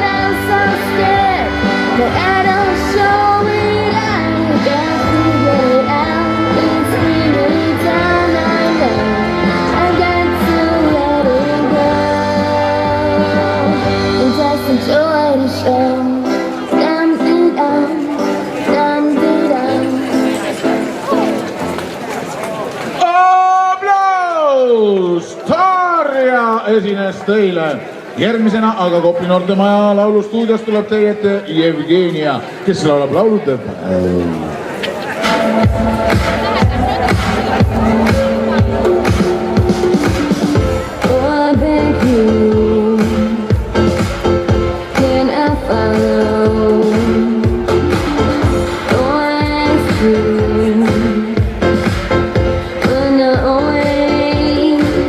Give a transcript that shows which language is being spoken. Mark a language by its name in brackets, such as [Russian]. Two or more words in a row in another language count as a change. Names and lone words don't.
[English] I'm so scared, but I don't show it. I can't figure it out. It's bringing me down. I know I got to let it go and just enjoy the show. Dum-dee-dum, dum-dee-dum. [Estonian] Aplaus! Tarja esines teile. Järgmisena aga Kopli noortemaja laulustuudios tuleb teie ette Jevgenia, kes laulab laulu The Vow. [English] Oh, I beg you, can I follow? Oh, I ask you, run away.